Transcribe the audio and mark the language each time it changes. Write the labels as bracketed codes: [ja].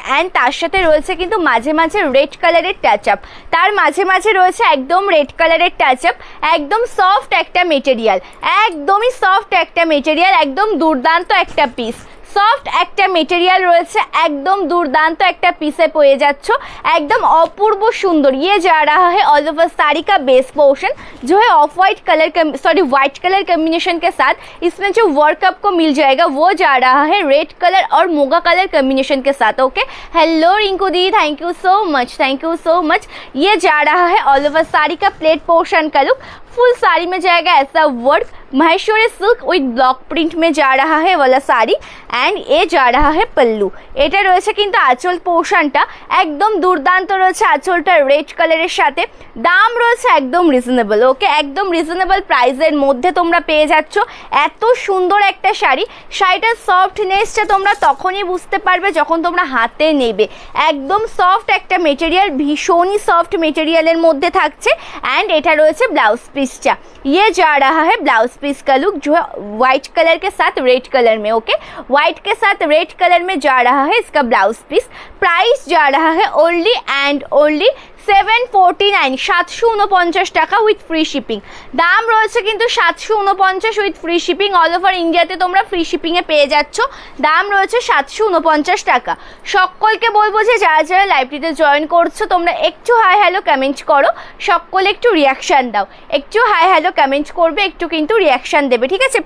[bn] And তার সাথে রয়েছে কিন্তু মাঝে মাঝে রেড কালারের টাচ আপ, তার মাঝে মাঝে রয়েছে একদম রেড কালারের টাচ আপ। একদম সফট একটা মেটেরিয়াল, একদমই সফট একটা মেটেরিয়াল, একদম দুর্দান্ত একটা পিস। সফট একটা মেটেরিয়াল রয়েছে, একদম দুर्दांत একটা পিসে পেয়ে যাচ্ছ, एकदम अपूर्व सुंदर। [hi] ये जा रहा है ऑल ओवर साड़ी का बेस पोर्शन जो है of white colour white colour combination के साथ। इसमें जो वर्क आपको मिल जाएगा वो जा रहा है रेड कलर और मोगा कलर कम्बिनेशन के साथ। [en] Okay, hello Rinku di, thank you so much, thank you so much. [hi] ये जा रहा है ऑल ओवर साड़ी का प्लेट पोर्शन का लुक। फुल साड़ी में जाएगा ऐसा work, Maheshwari silk with block print में जा रहा है वाला साड़ी। एंड ये जा रहा है पल्लू। [bn] এটা রয়েছে কিন্তু আঁচল পোর্শনটা একদম দুর্দান্ত রয়েছে, আঁচলটা রেড কালারের সাথে। দাম রয়েছে একদম রিজনেবল। ওকে, একদম রিজনেবল প্রাইসের মধ্যে তোমরা পেয়ে যাচ্ছ এত সুন্দর একটা শাড়ি। শাড়িটার সফটনেসটা তোমরা তখনই বুঝতে পারবে যখন তোমরা হাতে নেবে। একদম সফট একটা মেটেরিয়াল, ভীষণই সফট মেটেরিয়ালের মধ্যে থাকছে। অ্যান্ড এটা রয়েছে ব্লাউজ পিসটা। [hi] ये जा रहा है ब्लाउज पीस का लुक जो है व्हाइट कलर के साथ रेड कलर में। ओके, व्हाइट के साथ रेड कलर में जा रहा है इसका ब्लाउज पीस। प्राइस जा रहा है ओनली एंड ओनली 749, 749 [bn] টাকা উইথ ফ্রি শিপিং। দাম রয়েছে কিন্তু 749 with free shipping. All over ইন্ডিয়াতে তোমরা ফ্রি শিপিংয়ে পেয়ে যাচ্ছ। দাম রয়েছে 749 টাকা। সকলকে বলবো যে যারা যারা লাইভটিতে জয়েন করছো তোমরা একটু হাই হ্যালো কমেন্ট করো, সকলে একটু রিয়াকশান দাও। একটু হাই হ্যালো কমেন্ট করবে, একটু কিন্তু রিয়াকশান দেবে, ঠিক আছে?